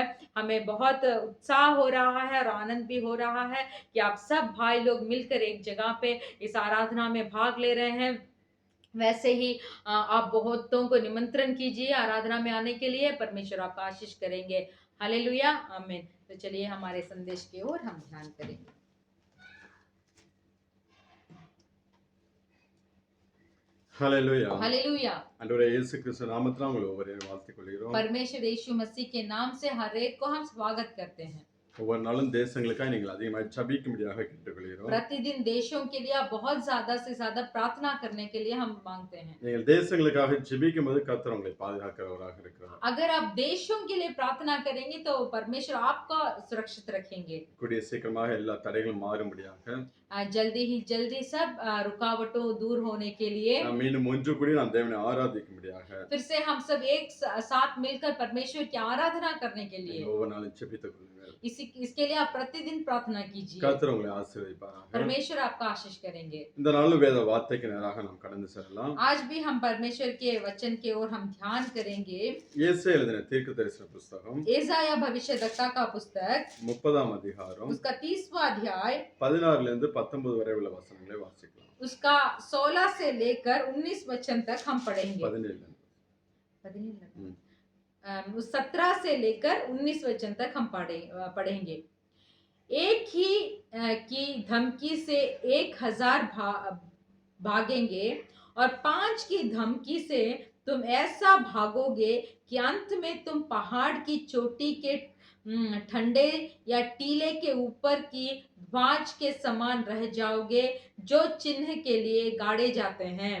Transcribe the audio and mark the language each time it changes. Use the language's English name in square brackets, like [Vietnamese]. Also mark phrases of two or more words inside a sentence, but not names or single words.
[Hindi] हमें बहुत उत्साह हो रहा है और आनंद भी हो रहा है कि आप सब भाई लोग मिलकर एक जगह पे इस आराधना में भाग ले रहे हैं। वैसे ही आप बहुतों को निमंत्रण कीजिए आराधना में आने के लिए, परमेश्वर आपका आशीष करेंगे। हालेलुया, आमीन। तो चलिए हमारे संदेश की ओर हम ध्यान करेंगे। [Tamil] ஹல்லேலூயா. [Hindi] हालेलुया। [Tamil] ஆண்டவரே இயேசு கிறிஸ்து நாமத்தினால் உங்களை ஒவ்வொருவரையும் வாழ்த்திக் கொள்கிறோம். [Hindi] परमेश्वर यीशु मसीह के नाम से हर एक को हम स्वागत करते हैं। [Tamil] ஒவ்வொரு நாளும் தேசங்களுக்காக நீங்கள் அதிகமாக ஜெபிக்கும்படியாக கேட்டுக்கொள்கிறோம். [Hindi] प्रतिदिन देशों के लिए आप बहुत ज्यादा से ज्यादा प्रार्थना करने के लिए हम मांगते हैं। [Tamil] நீங்கள் தேசங்களுக்காக ஜெபிக்கும்போது கர்த்தர் உங்களை பாதுகாக்கிறவராக இருக்கிறார். [Hindi] अगर आप देशों के लिए प्रार्थना करेंगे तो परमेश्वर आपका सुरक्षित रखेंगे। [Tamil] கூடிய சீக்கிரமாக எல்லா தடைகளும் மாறும்படியாக [Hindi] जल्दी ही जल्दी सब रुकावटों दूर होने के लिए [Tamil] நாம் மீண்டும் ஒன்று கூடி நாம் தேவனை ஆராதிக்கும்படியாக [Hindi] फिर से हम सब एक साथ मिलकर परमेश्वर की आराधना करने के लिए [Tamil] ஒவ்வொரு நாளும் ஜெபித்துக் கொள்ளுங்கள். [Hindi] इसके लिए आप प्रतिदिन प्रार्थना कीजिए। [Tamil] கர்த்தர் உங்களை ஆசீர்வதிப்பாராக. [Hindi] परमेश्वर आपका आशीष करेंगे। [Tamil] இந்த நாளும் வேத வார்த்தைக்கு நேராக நாம் கடந்து செல்லலாம். [Hindi] आज भी हम परमेश्वर के वचन की ओर हम ध्यान करेंगे। [Tamil] ஏசாயா எழுதின தீர்க்கதரிசன புத்தகம் [Hindi] एसाया भविष्यद्वक्ता का पुस्तक [Tamil] 30ஆம் அதிகாரம் [Hindi] उसका 30वां अध्याय [Tamil] 16 லிருந்து 19 वரை उள்ள वचनங்களை வாசிக்கலாம். [Hindi] उसका 16 से लेकर 19 वचन तक हम पढ़ेंगे। 17 से लेकर 19 वचन तक हम पढ़ेंगे। एक ही की धमकी से 1000 भागेंगे और 5 की धमकी से तुम ऐसा भागोगे कि अंत में तुम पहाड़ की चोटी के ठंडे या टीले के ऊपर की बाँझ के समान रह जाओगे जो चिन्ह के लिए गाड़े जाते हैं।